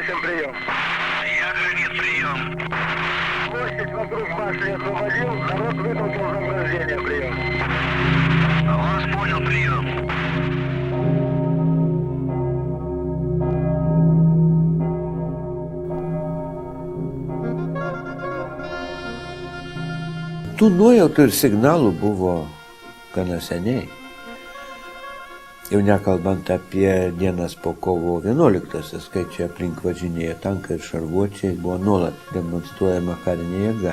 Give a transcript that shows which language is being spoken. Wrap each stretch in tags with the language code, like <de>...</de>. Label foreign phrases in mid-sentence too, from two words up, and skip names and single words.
<ru>прием. Я гранит, прием. Площадь вокруг башни освободил, народ вытолкал заграждение, прием. Вас понял, прием.</ru> <lt>Tų nuojautų ir signalų buvo gana seniai. Jau nekalbant apie dienas po kovo 11-osios, kai čia aplink važinėjo tankai ir šarvuočiai, buvo nuolat demonstruojama karinė jėga.</lt>